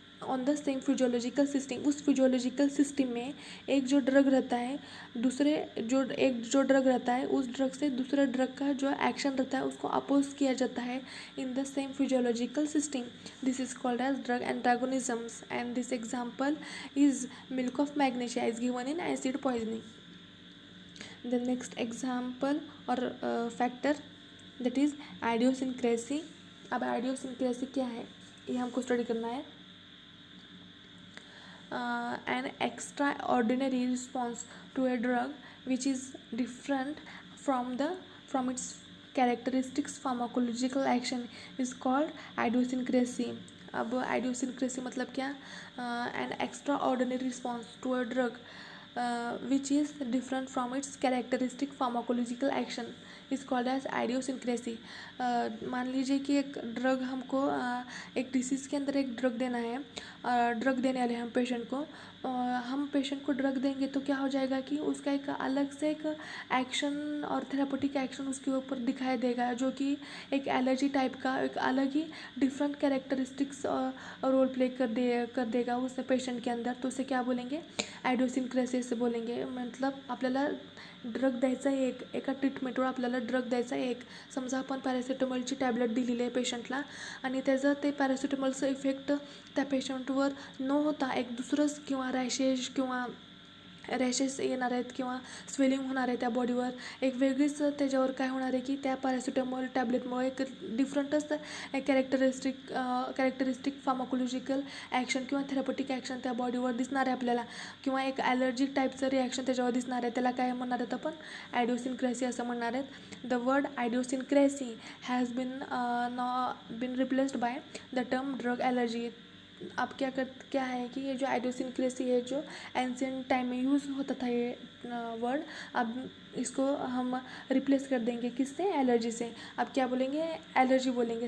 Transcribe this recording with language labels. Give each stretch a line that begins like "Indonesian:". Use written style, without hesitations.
English: on the same physiological system,
Hindi: उस physiological system में एक जो ड्रग रहता है, एक जो ड्रग रहता है उस ड्रग से दूसरे ड्रग का जो एक्शन रहता है उसको अपोज किया जाता है
English: In the same physiological system. This is called as drug antagonisms and this example is milk of magnesia is given in acid poisoning. The next example or factor that is idiosyncrasy.
Hindi: अब idiosyncrasy क्या है ये हमको study करना है.
English: An extraordinary response to a drug which is different from its characteristics pharmacological action is called idiosyncrasy.
Hindi: अब idiosyncrasy मतलब क्या?
English: An extraordinary response to a drug which is different from its characteristic pharmacological action is called as idiosyncrasy.
Hindi: मान लीजिए कि एक drug हमको एक disease के अंदर एक ड्रग देना है, ड्रग देने वाले हम पेशेंट को, हम पेशेंट को ड्रग देंगे तो क्या हो जाएगा कि उसका एक अलग से एक एक्शन और थेरापेटिक एक्शन उसके ऊपर दिखाई देगा जो कि एक एलर्जी टाइप का एक अलग ही डिफरेंट कैरेक्टरिस्टिक्स रोल प्ले कर देगा उस पेशेंट के अंदर. तो उसे क्या बोलेंगे? आयडियोसिनक्रेसी से बोलेंगे.
Marathi: मतलब आपल्याला ड्रग द्यायचा आहे, एका ट्रीटमेंटवर आपल्याला ड्रग द्यायचा आहे. समजा आपण पॅरासिटामॉलची टॅबलेट दिलेली आहे पेशंटला आणि त्याचं ते पॅरासिटामॉलचं इफेक्ट त्या पेशंटवर न होता एक दुसरंच किंवा रॅशेस येणार आहेत किंवा स्वेलिंग होणार आहे त्या बॉडीवर, एक वेगळीच त्याच्यावर काय होणार आहे की त्या पॅरासिटामॉल टॅबलेटमुळे एक डिफरंटच कॅरेक्टरिस्टिक फार्माकोलॉजिकल ॲक्शन किंवा थेरापेटिक ॲक्शन त्या बॉडीवर दिसणार आहे आपल्याला, किंवा एक ॲलर्जिक टाईपचं रिॲक्शन त्याच्यावर दिसणार आहे. त्याला काय म्हणणार आहेत आपण? आयडियोसिनक्रेसी असं म्हणणार आहेत.
English: The word idiosyncrasy has been replaced by the term drug allergy.
Hindi: अब क्या है कि ये जो आइडियोसिनक्रेसी है जो एंशिएंट टाइम में यूज़ होता था ये वर्ड, अब इसको हम रिप्लेस कर देंगे किससे? एलर्जी से. अब क्या बोलेंगे? एलर्जी बोलेंगे.